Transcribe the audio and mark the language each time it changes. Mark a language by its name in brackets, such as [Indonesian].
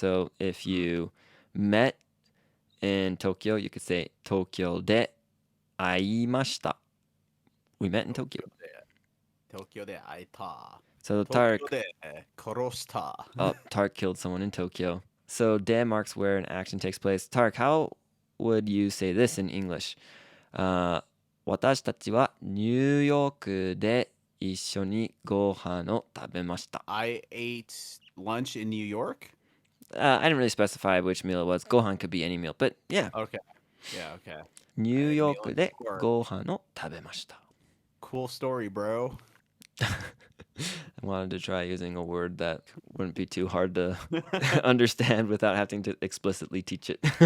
[English] So if you met in Tokyo, you could say [Japanese] Tokyo de aimashita. [English] We met in Tokyo. [Japanese] Tokyo de aita. [English] So Tarik, [Japanese] Tokyo de koroshita. [English] oh, Tarik killed someone in Tokyo. So de marks where an action takes place. Tarik, how would you say this in English? [Japanese] 私たちはニューヨークで一緒にご飯を食べました。 [English] I ate lunch in New York? I didn't really specify which meal it was. Gohan could be any meal, but yeah. Okay. Yeah, okay. [Japanese] ニューヨークでご飯を食べました。 [English] Cool story, bro. I wanted to try using a word that wouldn't be too hard to understand without having to explicitly teach it.